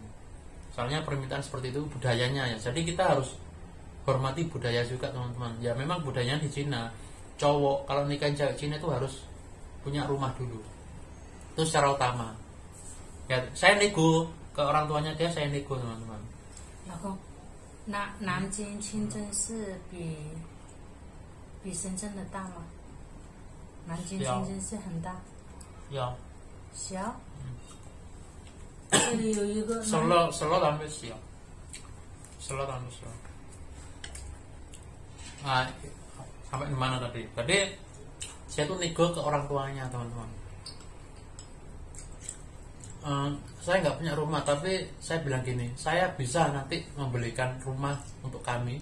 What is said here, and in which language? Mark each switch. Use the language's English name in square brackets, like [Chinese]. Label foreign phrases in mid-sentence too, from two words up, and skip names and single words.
[Indonesian] Soalnya permintaan seperti itu budayanya ya. Jadi kita harus hormati budaya juga teman-teman. Ya memang budayanya di Cina, cowok kalau nikahin cewek Cina itu harus punya rumah dulu. Itu secara utama. Ya saya nego ke orang tuanya dia, saya nego teman-teman. [Chinese] 然后南京清真寺比比深圳的大吗？南京、小深圳是很大，有小。这里有一个 [Indonesian] Solo tambah sih Solo tambah sih. Nah, sampai di mana tadi? Tadi saya tuh nego ke orang tuanya teman-teman. Saya nggak punya rumah, tapi saya bilang gini, saya bisa nanti membelikan rumah untuk kami.